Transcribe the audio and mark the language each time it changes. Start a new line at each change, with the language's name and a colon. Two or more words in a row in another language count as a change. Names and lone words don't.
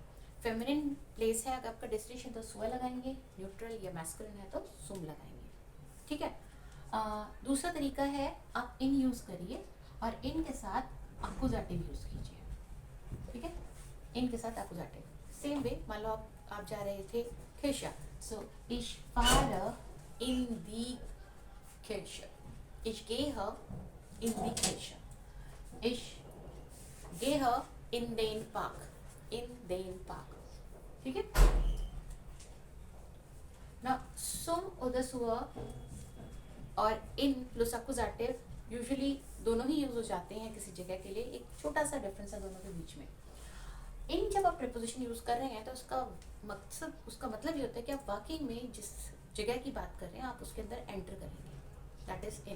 Hindi: फेमिनिन प्लेस है अगर आपका डेस्टिनेशन, तो सुआ लगाएंगे, न्यूट्रल या मैस्कुलिन है तो सुम लगाएंगे। ठीक है, दूसरा तरीका है आप इन यूज करिए और इन के साथ अकुजाटिव यूज कीजिए। ठीक है, इन के साथ अकुजाटिव सेम वे, मान लो आप जा रहे थे खेशा, सो
German: ich fahre in die Kirche, ich gehe in die Kirche, ich gehe in den Park, in den Park।
Hindi: ठीक है ना। सुम उधर सुआ और इन प्लस अकुजाटिव यूजुअली दोनों ही यूज हो जाते हैं किसी जगह के लिए। एक छोटा सा डिफरेंस है दोनों के बीच में। इन जब आप प्रीपोजिशन यूज कर रहे हैं तो उसका मतलब ये होता है कि आप वाकई में जिस जगह की बात कर रहे हैं आप उसके अंदर एंटर करेंगे,
English: that is in.